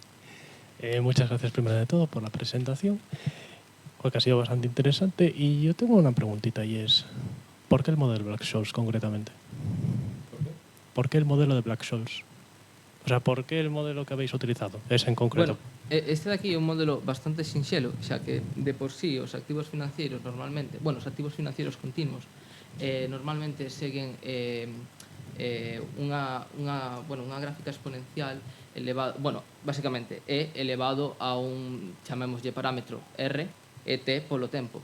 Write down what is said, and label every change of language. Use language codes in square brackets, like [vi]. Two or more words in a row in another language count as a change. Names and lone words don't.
[es] Muchas gracias primero de todo por la presentación, porque ha sido bastante interesante. Y yo tengo una preguntita y es, ¿por qué el modelo Black-Scholes concretamente? ¿Por qué el modelo de Black-Scholes? O sea, ¿por qué el modelo que habéis utilizado? Ese en concreto. [gl] Bueno, este de aquí é un modelo bastante sinxelo, xa que de por sí os activos financieros normalmente, os activos financieros continuos normalmente seguen unha gráfica exponencial elevado, basicamente é elevado a un, chamémoslle parámetro R e T polo tempo.